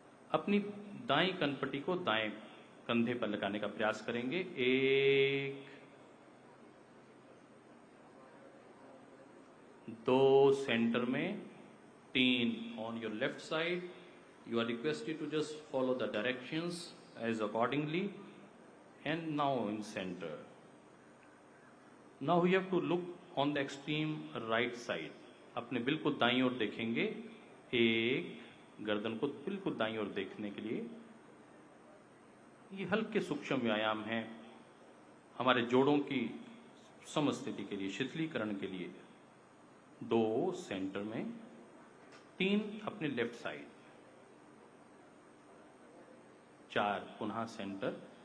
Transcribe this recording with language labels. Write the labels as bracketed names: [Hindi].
[Hindi] अपनी दाईं कनपट्टी को दाएं कंधे पर लगाने का प्रयास करेंगे। [English] 1 2 [Hindi] सेंटर में, [English] 3 on your left side. You are requested to just follow the directions as accordingly, and now in center. Now we have to look on the extreme right side. [Hindi] अपने बिल्कुल दाईं ओर देखेंगे। 1, गर्दन को बिल्कुल दाईं ओर देखने के लिए। ये हल्के सूक्ष्म व्यायाम हैं हमारे जोड़ों की समस्थिति के लिए, शिथिलीकरण के लिए। 2 सेंटर में, 3 अपने लेफ्ट साइड, 4 पुनः सेंटर।